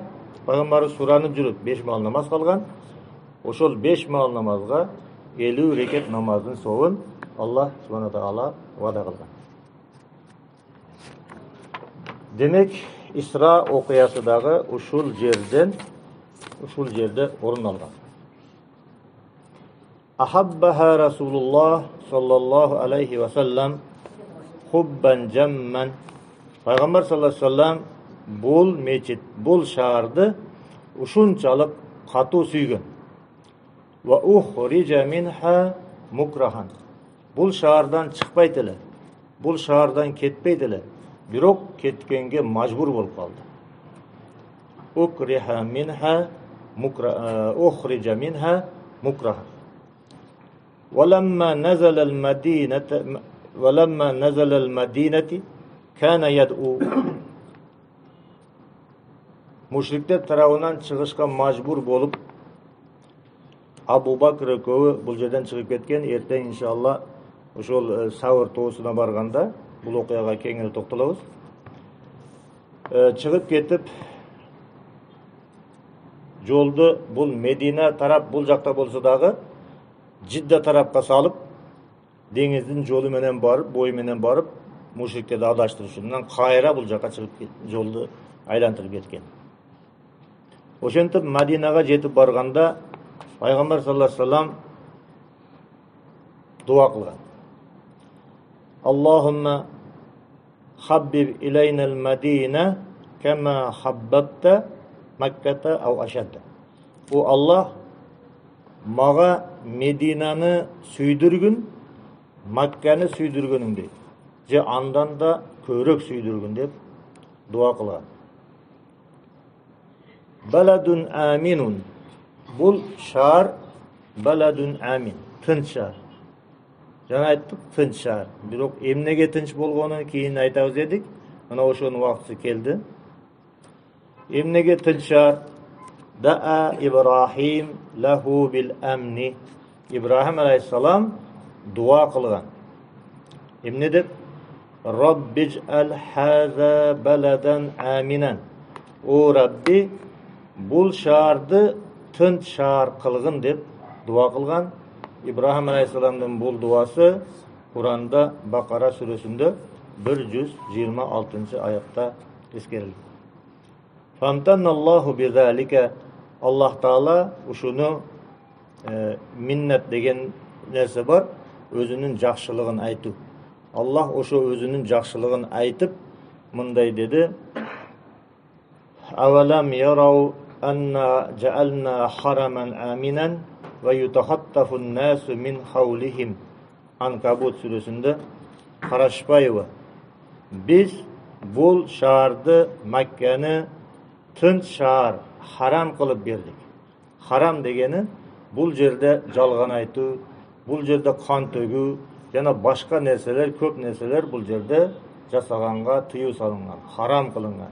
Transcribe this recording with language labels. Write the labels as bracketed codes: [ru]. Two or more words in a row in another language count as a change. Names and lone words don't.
[ky] Пайгамбары суранып жүрүп 5 ваал намаз калган. Ошол 5 ваал намазга 50 рекет намаздын соовун [ar] الله سبحانه تعالى [ky] вада кылган. Демек, Исра окуясы дагы ушул жерде орун алган. [ar] أحبها رسول الله صلى الله عليه وسلم حبا جما. [ky] Пайгамбар [ar] صلى الله عليه وسلم [ky] бул мечит, бул шаарды ушунчалык катуу сүйгөн. [ar] وأخرج منها مكرها. [ky] Бул шаардан чыкпайт эле, бул шаардан кетпейт эле, бирок кеткенге мажбур болуп калды. [ar] أخرج منها مكرها. ولما نزل المدينة كان يدعو. [ky] Мушриктер тарабынан чыгышка мажбур болуп, Абу Бакр экөө бул жерден чыгып кеткен. Эртең иншалла ошол Савр тоосуна барганда бул окуяга кеңири токтолобуз. Чыгып кетип, жолду бул Медина тарап бул жакта болсо дагы Жидда тарапка салып, деңиздин жолу менен барып, бою менен барып, мушриктерди адаштырыш үчүн кайра бул жака чыгып жолду айлантырып кеткен. Ошентип Мадинага жетип барганда Пайгамбар [ar] صلى الله عليه وسلم [ky] дуа кылган. [ar] اللهم حبب إلينا المدينة كما حببت مكة أو أشد. [ky] О Аллах, мага Мединаны сүйдүргүн, Макканы сүйдүргөнүңдөй, же андан да көбүрөөк сүйдүргүн деп дуа кылган. [ar] بلد آمن. [ky] Бул шаар [ar] بلد آمن, [ky] тынч шаар. Жана айттык, тынч шаар. Бирок эмнеге тынч болгонун кийин айтабыз дедик. Мына ошонун убакыты келди. Эмнеге тынч шаар? [ar] دعا إبراهيم له بالأمن. [ky] Ибрахим алейхиссалам дуа кылган. Эмне деп? [ar] رب اجعل هذا بلدا آمنا. [ky] О Рабби, бул шаарды тынч шаар кылгын деп дуа кылган. Ибрахим алейхиссаламдын бул дуасы Куранда Бакара сүрөсүндө 126 аятта эскерилген. [ar] فامتن الله بذلك. [ky] Аллах Таала ушуну миннат деген нерсе бар, өзүнүн жакшылыгын айтуу. Аллах ошо өзүнүн жакшылыгын айтып мындай деди: [ar] أولم يروا أنا جعلنا حرما آمنا ويتخطف الناس من حولهم. [ky] Анкабут сүрөсүндө карашпайбы? Биз бул шаарды, Макканы тынч шаар, харам кылып бердик. Харам дегени бул жерде жалган айтуу, бул жерде кан төгүү жана башка нерселер, көп нерселер бул жерде жасаганга тыюу салынган, харам кылынган.